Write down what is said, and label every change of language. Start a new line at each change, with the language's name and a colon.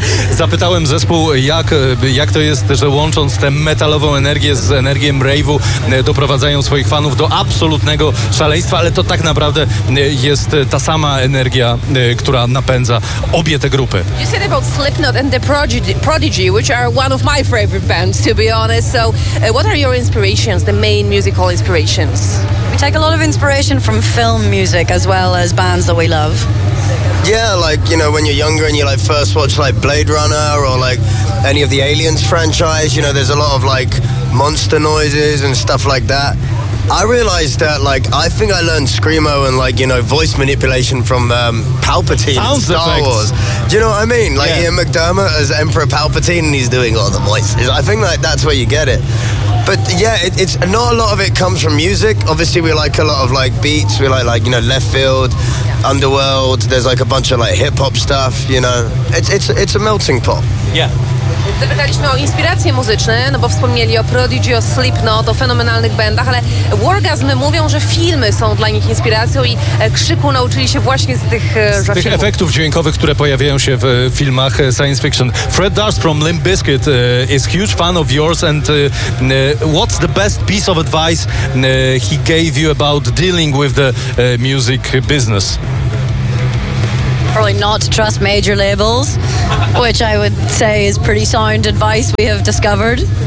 Polish: Zapytałem zespół, jak to jest, że łącząc tę metalową energię z energią rave'u, doprowadzają swoich fanów do absolutnego szaleństwa, ale to tak naprawdę jest ta sama energia, która napędza obie te grupy.
English: You said about Slipknot and the Prodigy, which are one of my favorite bands, to be honest. So, what are your inspirations, the main musical inspirations? We take a lot of inspiration from film music as well as bands that we love. Yeah, like, you know, when you're younger and you like first watch like Blade Runner or like any of the Aliens franchise, you know, there's a lot of like monster noises and stuff like that. I realized that, like, I think I learned screamo and, like, you know, voice manipulation from Palpatine in Star effects. Wars. Do you know what I mean? Like, yeah. Ian McDermott as Emperor Palpatine, and he's doing all the voices. I think, like, that's where you get it. But, yeah, it's not a lot of it comes from music. Obviously, we like a lot of, like, beats. We like, you know, Left Field, yeah. Underworld. There's, like, a bunch of, like, hip-hop stuff, you know. It's a melting pot. Yeah.
Polish: Zapytaliśmy o inspiracje muzyczne, no bo wspomnieli o Prodigy, o Slipknot, o fenomenalnych bandach, ale Wargasm mówią, że filmy są dla nich inspiracją i krzyku nauczyli się właśnie z tych efektów dźwiękowych, które pojawiają się w filmach science fiction.
English: Fred Durst from Limp Bizkit is huge fan of yours and what's the best piece of advice he gave you about dealing with the music business? Probably not to trust major labels, which I would say is pretty sound advice we have discovered.